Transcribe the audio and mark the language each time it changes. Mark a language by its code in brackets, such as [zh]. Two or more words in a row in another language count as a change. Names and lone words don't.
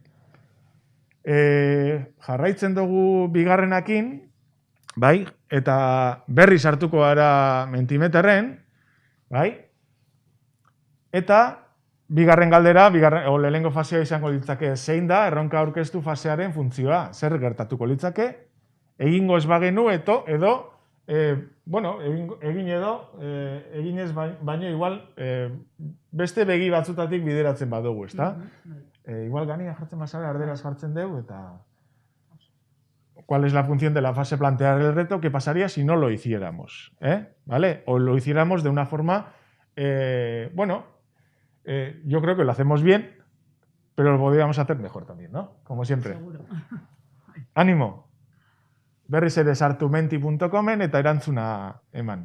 [eu] Jarraitzen dugu bigarrenakin, bai, eta berri sartuko gara Mentimeterren, bai, eta bigarren galdera, lehenengo fasea izango litzake, zein da erronka aurkeztu fasearen funtzioa, zer gertatuko litzake, egingo ez bagenu edo, egin ez baino igual beste begi batzutatik bideratzen badugu, ezta? Igual gania jartzen bazara, arderaz jartzen dugu, eta [es] ¿cuál es la función de la fase plantear el reto? ¿Qué pasaría si no lo hiciéramos? ¿Vale? O lo hiciéramos de una forma, yo creo que lo hacemos bien, pero lo podríamos hacer mejor también, ¿no? Como siempre. Seguro. Ánimo. [eu] Berriz ere sartu menti.comen eta erantzuna eman.